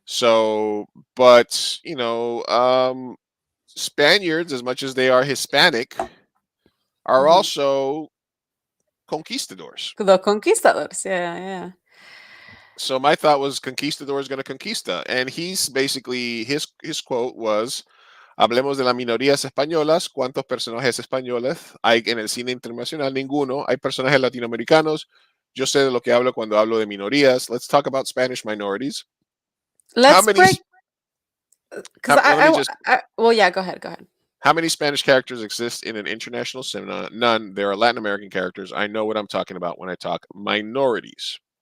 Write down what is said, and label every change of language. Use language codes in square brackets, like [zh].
[en] So, but Spaniards, as much as they are Hispanic, are Mhm. also conquistadors. The conquistadors. Yeah, yeah. So my thought was conquistador is going to conquista, and he's basically his quote was, [es] "Hablemos de las minorías españolas. ¿Cuántos personajes españoles hay en el cine internacional? Ninguno. Hay personajes latinoamericanos. Yo sé de lo que hablo cuando hablo de minorías. [en] Let's talk about Spanish minorities. How Let's many? break because Let me just. well, yeah, go ahead, go ahead. How many Spanish characters exist in an international cinema? None. There are Latin American characters. I know what I'm talking about when I talk minorities.